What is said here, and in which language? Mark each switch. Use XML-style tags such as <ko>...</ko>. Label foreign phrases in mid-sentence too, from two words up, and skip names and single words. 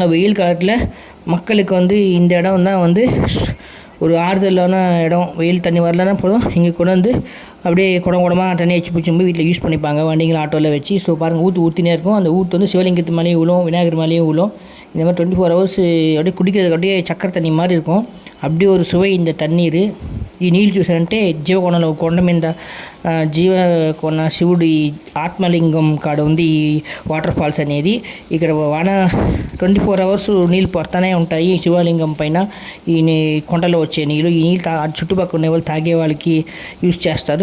<ta>வெயில் காலத்தில் மக்களுக்கு வந்து இந்த இடம் தான் வந்து ஒரு ஆறுதலான இடம். வெயில் தண்ணி வரலன்னா போதும், இங்கே கொண்டு வந்து அப்படியே குடமாக தண்ணி வச்சு பிடிச்சி போய் வீட்டில் யூஸ் பண்ணிப்பாங்க, வண்டிகள் ஆட்டோவில் வச்சு. ஸோ பாருங்கள், ஊற்றினே இருக்கும். அந்த ஊற்று வந்து சிவலிங்கத்து மேலேயும் விழும், விநாயகர் மேலேயும் விழும். இந்த மாதிரி 24 ஹவர்ஸ் அப்படியே குடிக்கிறதுக்கு அப்படியே சக்கரை தண்ணி மாதிரி இருக்கும். அப்படி ஒரு சுவை இந்த தண்ணீர்.</ta> <te>ఈ నీళ్ళు చూసారంటే జీవకోణంలో కొండ మీద జీవకోణ శివుడి ఆత్మలింగం కాడ ఉంది ఈ</te> <en>water falls</en> <te>అనేది. ఇక్కడ 24 అవర్స్ నీళ్ళు పడుతూనే ఉంటాయి శివలింగం పైన. ఈ కొండలో వచ్చే నీళ్ళు, ఈ నీళ్ళు చుట్టుపక్కల ఉండే వాళ్ళు తాగే వాళ్ళకి యూజ్ చేస్తారు.</te>